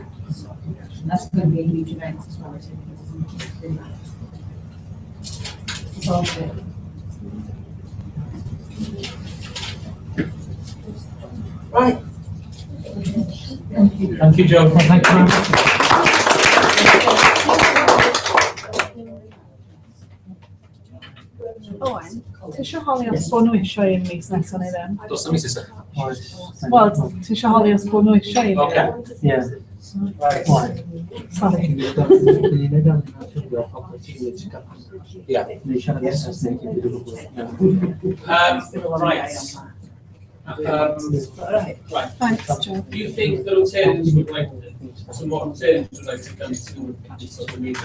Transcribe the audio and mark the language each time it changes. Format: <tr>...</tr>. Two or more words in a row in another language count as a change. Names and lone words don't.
<en>So that's going to be a huge event as well. It's all good. Right. Thank you, Joe. Thank you very much.</en> <cy>Owen, tisio holi os bod nhw eisiau un mis nesaf neu ddim? Dos na mis isa. Wel, tisio holi os bod nhw eisiau un</cy> <en>Okay. Yeah. Right. Sorry. Yeah. Right. Right. Thanks, Joe. Do you think the Rotarians would like, some more Rotarians would like to come to the meeting?</en>